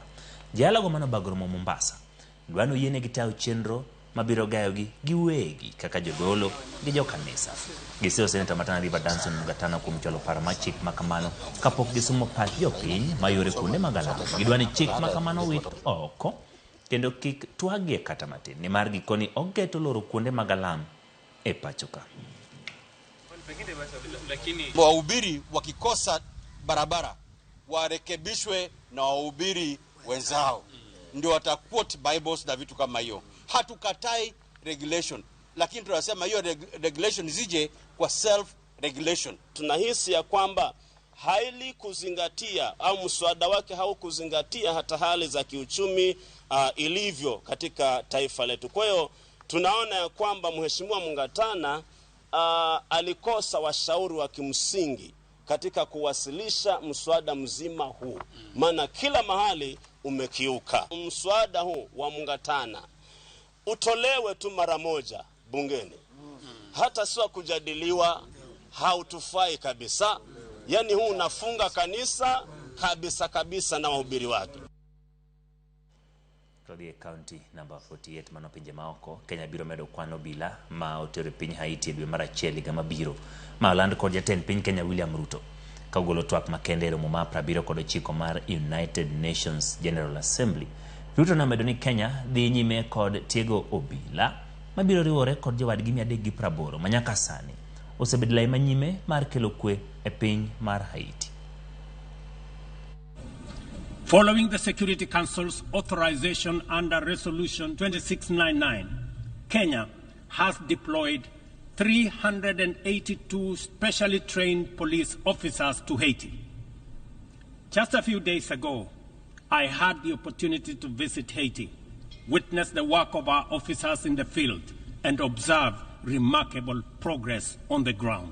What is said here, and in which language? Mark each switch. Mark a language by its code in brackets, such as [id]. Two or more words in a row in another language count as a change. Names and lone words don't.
[luo] Jalago mano bagromo Mombasa dwano yiene gi tayo chenro mabiro gayogi giwegi kaka jodolo gi jokanisa. Giseo Senator Matana River Danson Mugatana kuom chwalo paro ma chik makamano kapok gisumo pach jopiny mayore kuonde mag alam. Gidwani chik makamano wit oko kendo kik twagie kata matin nimar gikoni ogeto loro kuonde mag alam e pachoka. [sw] Wahubiri wakikosa barabara warekebishwe na wahubiri wenzao, ndio wataquote Bibles na vitu kama hiyo. Hatukatai regulation, lakini tunasema hiyo regulation zije kwa [en] self regulation. [sw] Tunahisi ya kwamba haili kuzingatia au mswada wake haukuzingatia hata hali za kiuchumi ilivyo katika taifa letu. Kwa hiyo tunaona ya kwamba Mheshimiwa Mungatana alikosa washauri wa kimsingi katika kuwasilisha mswada mzima huu. Maana kila mahali umekiuka. Mswada huu wa Mungatana utolewe tu mara moja bungeni. Hata sio kujadiliwa, hautufai kabisa. Yani huu unafunga kanisa kabisa na wahubiri wake. [luo] Kodhi county number 48 manopinje maoko Kenya biro medo kwano bila ma otero piny Haiti dwe mar achiel higa mabiro ma land kod jatend piny Kenya William Ruto ka ogolo twak makende romo ma 79 mar United Nations General Assembly. Ruto namedo ni Kenya dhi nyime kod tiego obila mabiro riwore kod jowadgi 380 manyaka sani osebedo lai manyime mar kelo kwe e piny mar Haiti. [en] Following the Security Council's authorization under Resolution 2699, Kenya has deployed 382 specially trained police officers to Haiti. Just a few days ago, I had the opportunity to visit Haiti, witness the work of our officers in the field, and observe remarkable progress on the ground.